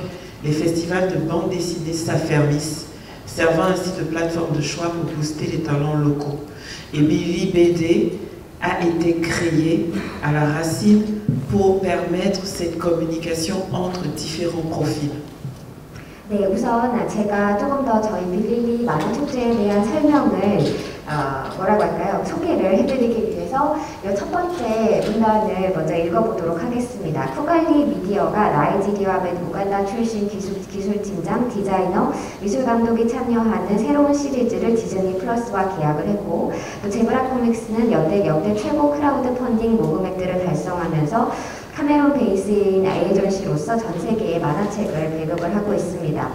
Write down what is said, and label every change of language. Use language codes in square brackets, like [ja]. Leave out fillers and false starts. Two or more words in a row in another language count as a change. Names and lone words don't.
[fr] Les festivals de bande dessinée s'affermissent, servant ainsi de plateforme de choix pour booster les talents locaux. Et Billy BD a été créé à la racine pour permettre cette communication entre différents profils. [ko] 네, 우선 제가 조금 더 저희 빌리리 만화 축제에 대한 설명을 뭐라고 할까요? 소개를 해드리기 위해서 이 첫 번째 문단을 먼저 읽어보도록 하겠습니다. 쿠갈리 미디어가 나이지리아 및 우간다 출신 기술팀장, 디자이너, 미술감독이 참여하는 새로운 시리즈를 디즈니 플러스와 계약을 했고 또 제브라 코믹스는 역대 최고 크라우드 펀딩 모금액들을 달성하면서 카메론 베이스인 에이전시로서 전 세계에 만화책을 배급을 하고 있습니다.